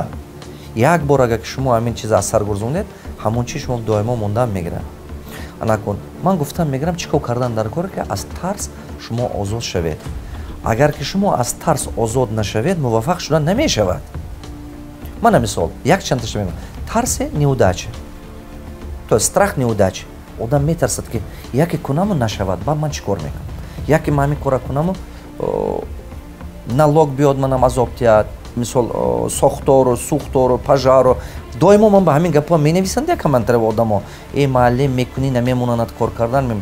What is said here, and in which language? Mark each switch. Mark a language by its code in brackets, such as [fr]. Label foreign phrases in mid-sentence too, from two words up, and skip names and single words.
[tg] Як бор агар шумо ҳамин чиз аз сар гурзонед, ҳамон чиз шумо доимо мондан мегирад. Анакун ман гуфтам мегирам чӣ кор кардан дар коре ки аз тарс шумо озод шавед. Агар ки шумо аз тарс озод нашавед, муваффақ шудан намешавад. Мана мисол як чандташа мегӯям. [ru] Тарсе неудача. То есть страх неудача. [tg] Одам метарсад ки яке кунаму нашавад, ба ман чӣ кор мекунам? Яке ман ҳамин кора кунаму налог биёд, манам азоб диҳад, мисол сохтору, сухтору, пажару. Доимо ман ба ҳамин гапҳо менависам як комментари одамо. Маълим мекунӣ, намемонанад кор кардан.